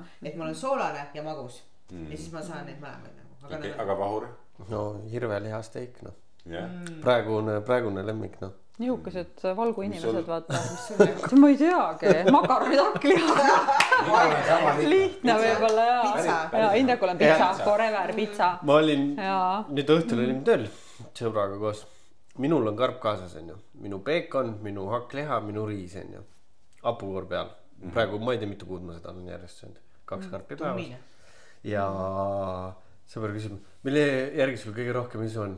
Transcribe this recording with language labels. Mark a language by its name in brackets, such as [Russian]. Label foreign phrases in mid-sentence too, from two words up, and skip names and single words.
[Estonian] Et mul on soolane ja magus. Ja siis ma saan neid mõlemaid nagu. Aga vahur? No hirveliha steik, no. Praegune lemmik, no. Nihukesed valgu inimesed, vaata. Ma ei teagi. Makaronid hakkliha. Lihtne võibolla, jaa. Indrekul on pizza, forever pizza. Ma olin, nüüd õhtul olin tööl sõbraga koos. Minul on karp kaasas, on ju. Minu peekon, minu hakkliha, minu riis, on ju. Hapukoor peal. Praegu ma ei tea, mitu kuud ma seda olen järjest söönud. 2 karpi päevas. Ja sõber küsib, mille järgi sul kõige rohkem isu on?